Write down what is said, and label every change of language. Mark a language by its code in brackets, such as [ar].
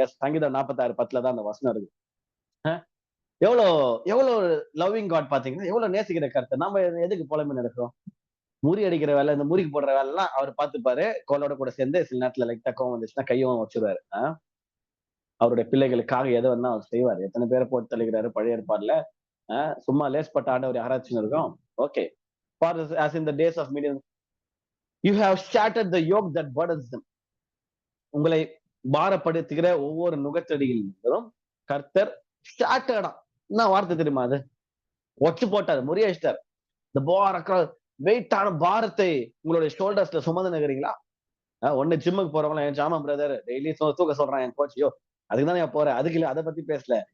[ta] S, சங்கீதம் 46:10 தான் அந்த வசனம் இருக்கு. எவ்வளவு எவ்வளவு லவ்விங் காட் பாத்தீங்கன்னா, எவ்வளவு நேசிக்கிற கருத்தை நம்ம எதுக்கு புலம்பி நடக்கிறோம். முறி அடிக்கிற வேலை, இந்த முறிக்கு போடுற வேலை எல்லாம் அவர் பார்த்துப்பாரு. கோலோட கூட சேர்ந்து சில நேரத்துல லைட்டா கோவம் வந்துச்சுன்னா கையும் வச்சிருவாரு. அவருடைய பிள்ளைகளுக்காக எதை வேணா அவர் செய்வார். எத்தனை பேரை போட்டு தள்ளிக்கிறாரு பழைய ஏற்பாடுல. சும்மா லேஸ்பட்ட ஆண்டவர் யாராச்சும் இருக்கும். [en] Okay. For as in the days of Midian, you have shattered the yoke that burdens them. [ta] உங்களை பாரப்படுத்துகிற ஒவ்வொரு நுகத்தடியிலும் கர்த்தர் ஷாட்டர்டா, என்ன வார்த்தை தெரியுமா அது, ஒச்சு போட்டாரு, முறியடிச்சிட்டார். இந்த வெயிட்டான பாரத்தை உங்களுடைய ஷோல்டர்ஸ்ல சுமந்து நிக்கிறீங்களா. ஒண்ணு ஜிம்முக்கு போறவங்களா, என் ஜாமா பிரதர் டெய்லி தூக்க சொல்றான் என் கோச், யோ அதுக்கு தானே போறேன், அதுக்கு இல்ல, அதை பத்தி பேசல.